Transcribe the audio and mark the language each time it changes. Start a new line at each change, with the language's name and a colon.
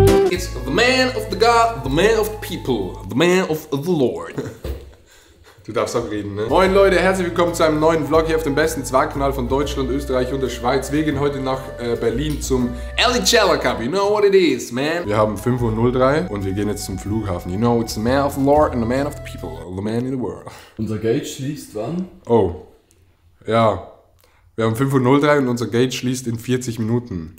English: It's the man of the God, the man of the people, the man of the Lord.
German: Du darfst auch reden, ne? Moin Leute, herzlich willkommen zu einem neuen Vlog hier auf dem besten Zwangskanal von Deutschland, Österreich und der Schweiz. Wir gehen heute nach Berlin zum Elicella Cup.
English: You know what it is, man.
German: Wir haben 5:03 Uhr und wir gehen jetzt zum Flughafen.
English: You know, it's the man of the Lord and the man of the people, the man in the world.
German: Unser Gate schließt wann? Oh, ja. Wir haben 5:03 Uhr und unser Gate schließt in 40 Minuten.